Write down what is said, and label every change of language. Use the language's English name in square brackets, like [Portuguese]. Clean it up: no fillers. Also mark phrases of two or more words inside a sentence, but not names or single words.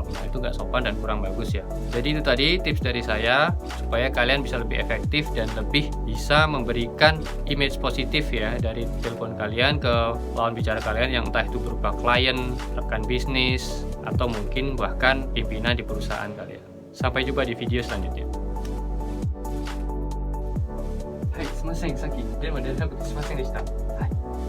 [Indonesian] Nah itu nggak sopan dan kurang bagus ya. Jadi itu tadi tips dari saya supaya kalian bisa lebih efektif dan lebih bisa memberikan image positif ya dari telepon kalian ke lawan bicara kalian, yang entah itu berupa klien, rekan bisnis, atau mungkin bahkan pimpinan di perusahaan kalian. Sampai jumpa di video selanjutnya. Hai, [Japanese] すみません。さっき電話出なくてすみませんでした。はい。